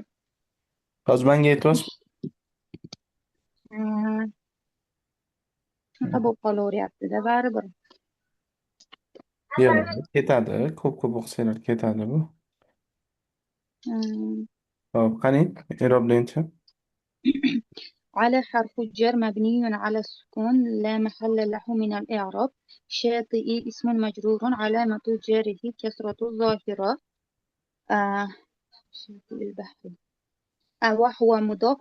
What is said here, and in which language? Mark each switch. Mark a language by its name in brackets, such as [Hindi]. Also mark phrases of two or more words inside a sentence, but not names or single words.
[Uzbek] Hozir menga aytyapsizmi? Shunaqa bo'lib qolaveryapti-da, baribir. Yo'q, ketadi. Ko'p-ko'p o'qisanglar ketadi bu. Hmm. Hop, qani, i'roblaychi. [Arabic] على حرف الجر مبني على السكون لا محل له من الإعراب. شاطئ اسم مجرور علامة جره كسرة ظاهرة. شاطئ البحر. وهو مضاف.